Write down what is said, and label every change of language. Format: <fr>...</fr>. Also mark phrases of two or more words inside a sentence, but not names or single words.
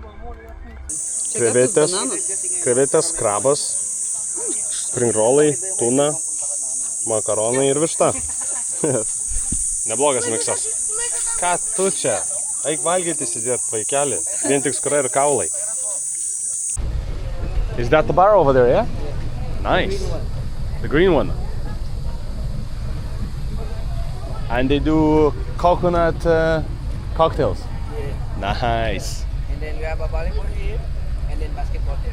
<lt>Krevetės, krabas, springrolai, tuna, makaronai ir višta. Neblogas miksas. Ką tu čia? Eik valgyti sėdėt, vaikeli. Vien tik skura ir kaulai.</lt> <en>Is that the bar over there, yeah? Nice. The green one. And they do coconut cocktails. Yeah. Nice. And then we have a volleyball here, and then basketball there.</en>